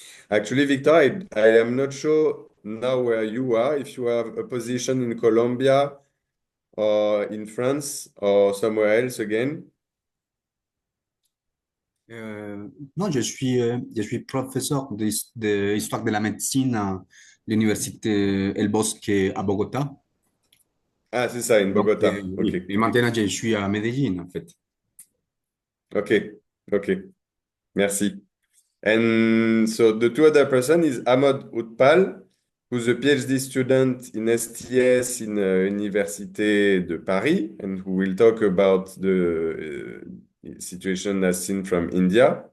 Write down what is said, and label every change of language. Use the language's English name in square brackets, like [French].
[English] Actually, Victor, I am not sure now where you are, if you have a position in Colombia or in France or somewhere else again. [French] Non, je suis professeur d'histoire de la médecine à l'université El Bosque à Bogotá. Ah, c'est ça, [English] in [French] Donc, [English] Bogota. OK. [French] oui. Et maintenant, je suis à Medellín, en fait. OK. OK. Merci. [English] And so the two other person is Aamod Utpal, who's a PhD student in STS in Université de Paris, and who will talk about the situation as seen from India.